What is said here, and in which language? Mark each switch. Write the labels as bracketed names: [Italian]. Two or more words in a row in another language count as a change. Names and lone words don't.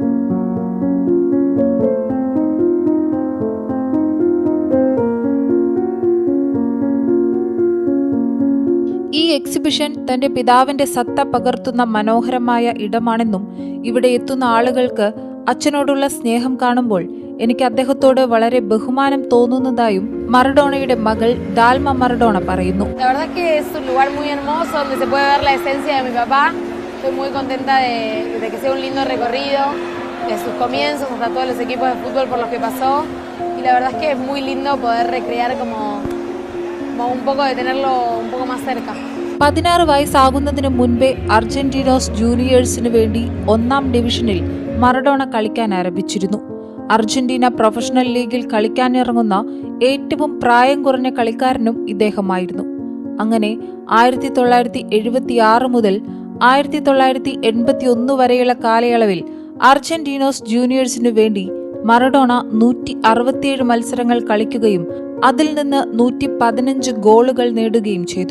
[Malayalam] ഈ എക്സിബിഷൻ തന്റെ പിതാവിന്റെ സത്ത പകർത്തുന്ന മനോഹരമായ ഇടമാണെന്നും ഇവിടെ എത്തുന്ന ആളുകൾക്ക് അച്ഛനോടുള്ള സ്നേഹം കാണുമ്പോൾ എനിക്ക് അദ്ദേഹത്തോട് വളരെ ബഹുമാനം തോന്നുന്നതായും മറഡോണയുടെ മകൾ ഡാൽമ മറഡോണ പറയുന്നു. [Spanish] un poco de tenerlo un poco más cerca. [Malayalam] 16 വയസ്സാകുന്നതിന് മുൻപേ അർജന്റീനോസ് ജൂനിയേഴ്സിനു വേണ്ടി 1ാം ഡിവിഷനിൽ മറഡോണ കളിക്കാൻ ആരംഭിച്ചിരുന്നു. അർജന്റീന [English] professional league [Malayalam] കളിക്കാനിറങ്ങുന്ന ഏറ്റവും പ്രായം കുറഞ്ഞ കളിക്കാരനും ഇദ്ദേഹമായിരുന്നു. അങ്ങനെ 1976 മുതൽ 1981 വരെയുള്ള കാലയളവിൽ അർജന്റീനോസ് ജൂനിയേഴ്സിനു വേണ്ടി മറഡോണ 167 മത്സരങ്ങൾ കളിക്കുകയും അതിൽ നിന്ന് 115 ഗോളുകൾ നേടുകയും ചെയ്തു.